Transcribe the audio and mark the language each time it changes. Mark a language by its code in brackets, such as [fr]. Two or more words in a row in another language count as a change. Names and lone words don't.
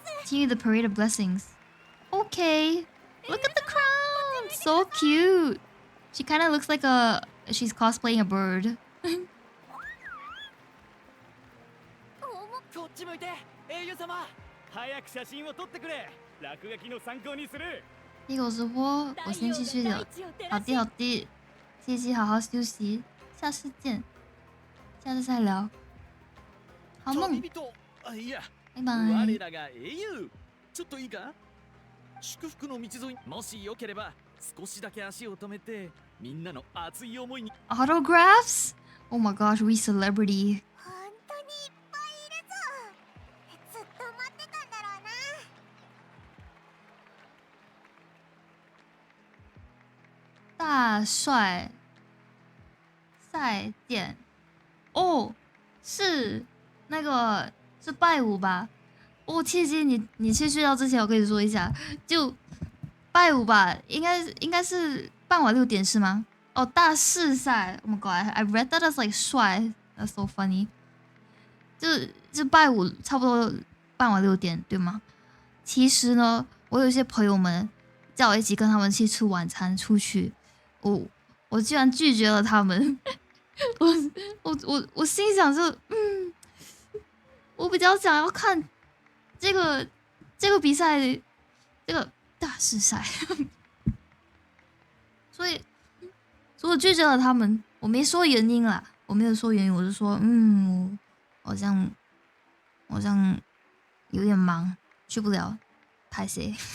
[en] Continue the parade of blessings. Okay. Look at the crown. So cute. She kind of looks like she's cosplaying a bird. [ja] こっち向いて、英雄様。早く写真を撮ってくれ。落書きの参考にする。 [zh] 一狗直播，我先继续了。好的好的，谢谢，好好休息，下次见，下次再聊。好梦，拜拜。 [ja] 我らが英雄。ちょっといいか？祝福の道沿い、もしよければ少しだけ足を止めて、みんなの熱い思いに。 [en] Autographs? Oh my gosh, we celebrity. [ja] 本当にいっぱいいるぞ。ずっと待ってたんだろうな。 [zh] 大帅赛典哦，是那个是拜五吧？哦，切记你去睡觉之前，我跟你说一下，就拜五吧，应该是傍晚6点是吗？ [en] 哦，大师赛 ，Oh my god，I read that as like 帅 ，That's so funny。 [zh] 就拜五差不多傍晚6点对吗？其实呢，我有一些朋友们叫我一起跟他们去吃晚餐，出去。我居然拒绝了他们，我心想就我比较想要看这个比赛，这个大师赛，所以我拒绝了他们，我没说原因啦，我没有说原因，我就说我好像有点忙，去不了，拍谁？